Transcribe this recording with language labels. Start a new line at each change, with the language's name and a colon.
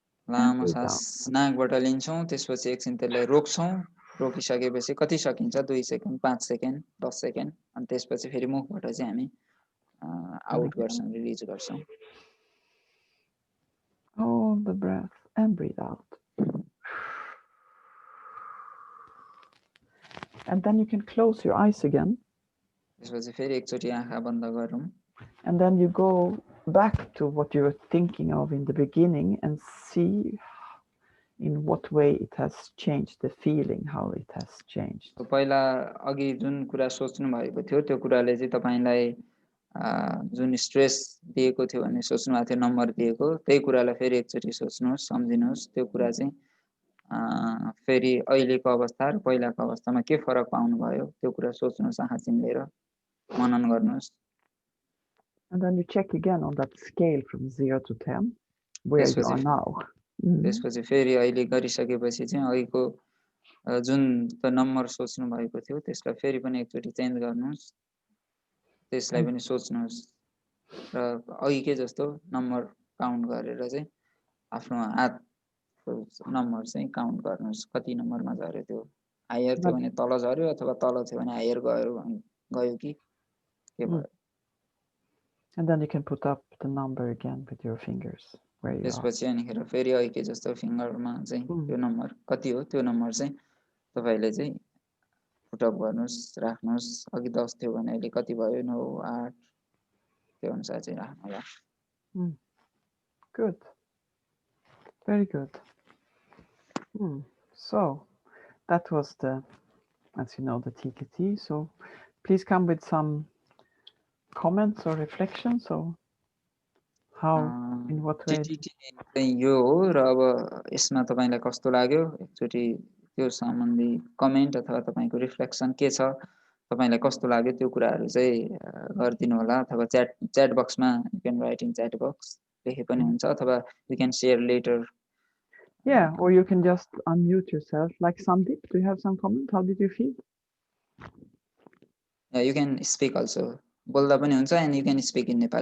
Nepali: लामो सास नाकबाट लिन्छौं. त्यसपछि एकछिन त्यसलाई रोक्छौं. रोकिसकेपछि कति सकिन्छ 2 सेकेन्ड 5 सेकेन्ड 10 सेकेन्ड अनि त्यसपछि फेरि मुखबाट चाहिँ हामी आउट गर्छौं रिलिज गर्छौं.
English: Hold the breath and breathe out. And then you can close your eyes again.
Nepali: त्यसपछि फेरि एकचोटी आँखा बन्द गरौँ.
English: And then you go back to what you were thinking of in the beginning and see in what way it has changed, the feeling, how it has changed.
Nepali: पहिला अघि जुन कुरा सोच्नु भएको थियो त्यो कुराले चाहिँ तपाईलाई जुन स्ट्रेस दिएको थियो भने सोच्नु भएको थियो नम्बर दिएको त्यही कुरालाई फेरि एकचोटी सोच्नुहोस् सम्झिनुहोस्. त्यो कुरा चाहिँ फेरि अहिलेको अवस्था र पहिलाको अवस्थामा के फरक पाउनु भयो त्यो कुरा सोच्नुहोस् आँखा चिम्लेर मनन गर्नुहोस्.
English: And then you check again on that scale from 0 to 10 where you are now.
Nepali: त्यसपछि फेरि अहिले गरिसकेपछि चाहिँ अघिको जुन त नम्बर सोच्नु भएको थियो त्यसलाई फेरि पनि एकचोटी चेन्ज गर्नुहोस्. त्यसलाई पनि सोच्नुहोस् र अघिकै जस्तो नम्बर काउन्ट गरेर चाहिँ आफ्नो हातको नम्बर चाहिँ काउन्ट गर्नुहोस्. कति नम्बरमा झर्यो त्यो हायर थियो भने तल झर्यो अथवा तल थियो भने हायर गयो कि के भयो.
English: And then you can put up the number again with your fingers where you are.
Nepali: त्यसपछि अनिखेर फेरि अघिकै जस्तो फिङ्गरमा चाहिँ त्यो नम्बर कति हो त्यो नम्बर चाहिँ तपाईले चाहिँ पुटअप गर्नुहोस्, राख्नुहोस्। अघि 10 थियो भने अहिले कति भयो? 9, 8 त्यो अनुसार चाहिँ राख्नु होला।
English: Good. Very good. So that was the, as you know, the TKT. So please come with some comments or reflections or how, in what way.
Nepali: टिटिटी चाहिँ यो हो र अब यसमा तपाईँलाई कस्तो लाग्यो? एकचोटि त्यो सम्बन्धी कमेन्ट अथवा तपाईँको रिफ्लेक्सन के छ? तपाईँलाई कस्तो लाग्यो त्यो कुराहरू चाहिँ गरिदिनु होला अथवा च्याट बक्समा
English: you can write in chat box
Nepali: लेखे पनि हुन्छ अथवा
English: You can share later. Yeah, or you can just unmute yourself. Like Sandeep, do you have some comment? How did you feel? You can speak also.
Nepali: बोल्दा पनि हुन्छ
English: and you can speak in Nepal.